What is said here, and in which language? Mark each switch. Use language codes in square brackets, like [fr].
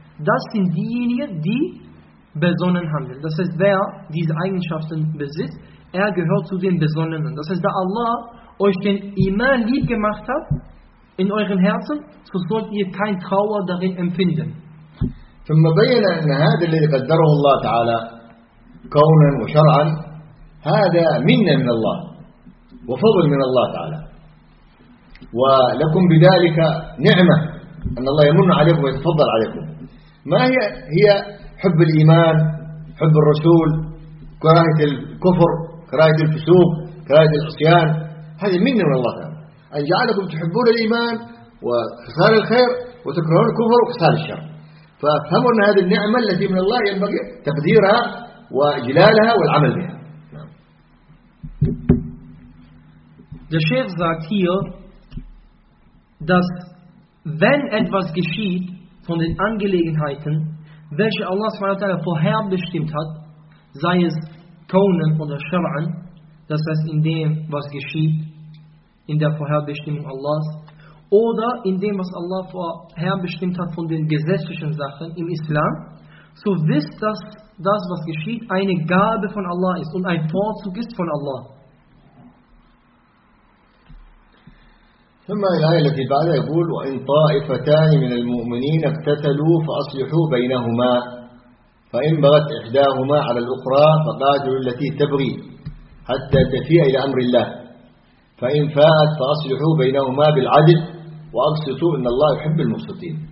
[de] Das sind diejenigen, die besonnen handeln. Das heißt, wer diese Eigenschaften besitzt, er gehört zu den Besonnenen. Das heißt, da Allah euch den Iman lieb gemacht hat in euren Herzen, so sollt ihr kein Trauer darin empfinden. [ar] ثم بين أن هذا الذي قدره الله تعالى كونا وشرعا هذا منا من الله وفضل من الله تعالى ولكم بذلك نعمة أن الله يمن عليكم ويتفضل عليكم. ما هي حب الإيمان، حب الرسول، كراهة الكفر، كراهة الفسوق، كراهة العصيان، هذا منا من الله تعالى. أن جعلكم تحبون الإيمان وخسار الخير وتكرهون الكفر وخسار الشر، فافهموا ان هذه النعمه التي من الله ينبغي تقديرها واجلالها والعمل بها. [de] Der Sheikh sagt hier, dass wenn etwas geschieht von den Angelegenheiten, welche Allah SWT vorherbestimmt hat, sei es Kaunen oder Schar'an, das heißt in dem, was geschieht, in der Vorherbestimmung Allahs, oder in dem, was Allah vorherbestimmt hat von den gesetzlichen Sachen im Islam, so wisst, dass das, was geschieht, eine Gabe von Allah ist und ein Vorzug ist von Allah. [ar] ثم الآية التي بعدها يقول وإن طائفتان من المؤمنين اقتتلوا فأصلحوا بينهما فإن بغت إحداهما على الأخرى فقاتلوا التي تبغي حتى تفيء إلى أمر الله فإن فاءت فأصلحوا بينهما بالعدل وأقسطوا إن الله يحب المقسطين.